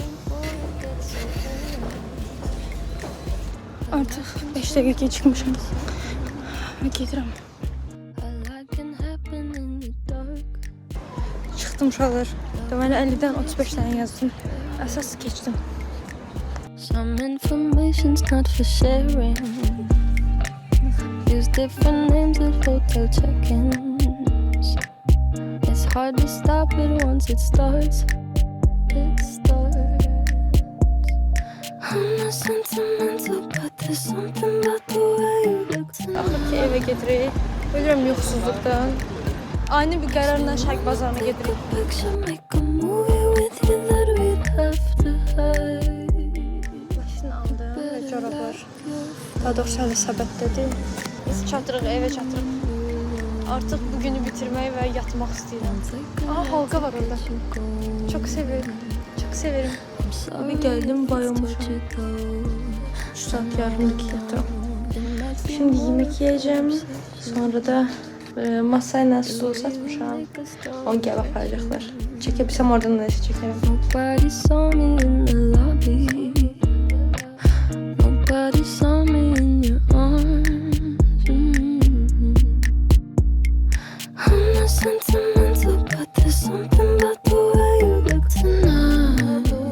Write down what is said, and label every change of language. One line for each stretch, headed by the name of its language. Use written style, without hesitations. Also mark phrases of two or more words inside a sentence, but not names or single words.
Azerbaijani: Artıq 5 dəqiqə gecikmişəm. Gedirəm. Çıxdım uşaqlar. Deməli 50-dən 35 dənə yazdım. Əsas keçdim.
English: Some information's not for sharing. Use different names at hotel check-ins. It's hard to stop it once it starts. I'm not sentimental, but there's something about the way you look tonight.
Azerbaijani: Axır ki, evə gedirik. Ölürəm yuxusuzluqdan. Aynı bir qərarla şərq bazarına gedirik. Başını aldım və corablar. Daha doğrusu hələ səbətdədir. Biz çatırıq, evə çatırıq. Artıq bugünü bitirmək və yatmaq istəyirəm. Aha, halqa var orada. Çox severim.
Turkish: Çok severim. Abi geldim, bayılmışım. 3 saat yarımlık yatıram. Şimdi yemek yiyeceğim.
Azerbaijani: Sonra da Masayla stulu satmışam. Onu gəlib aparacaqlar. Çəkə bilsəm oradan da çəkərəm.
English: Nobody saw me in the lobby. Nobody saw me in your arms. I'm not sentimental, but there's something about the way you look tonight.